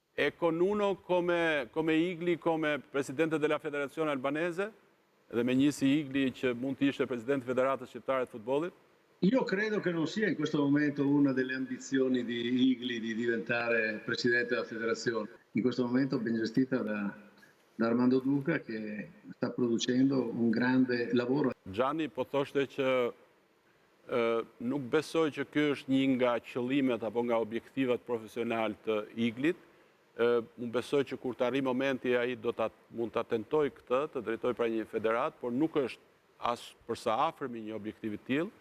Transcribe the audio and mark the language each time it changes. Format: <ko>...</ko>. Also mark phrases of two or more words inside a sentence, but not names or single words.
<it>E con uno come Igli, come presidente della Federazione Albanese,</it> <sq>dhe me njësi Igli që mund të ishte presidente Federatës Shqiptare të Futbollit?</sq> <it>Io credo che non sia in questo momento una delle ambizioni di Igli di diventare presidente della federazione. In questo momento ben gestita da Armando Duca che sta producendo un grande lavoro. Gianni,</it> <sq>po thoshte që nuk besoj që ky është një nga qëllimet apo nga objektivat profesional të Iglit. Unë besoj që kur të arri momenti ai mund ta tentoj këtë, të drejtoj pra një federat, por nuk është as përsa afërmi një objektivi të tillë.</sq>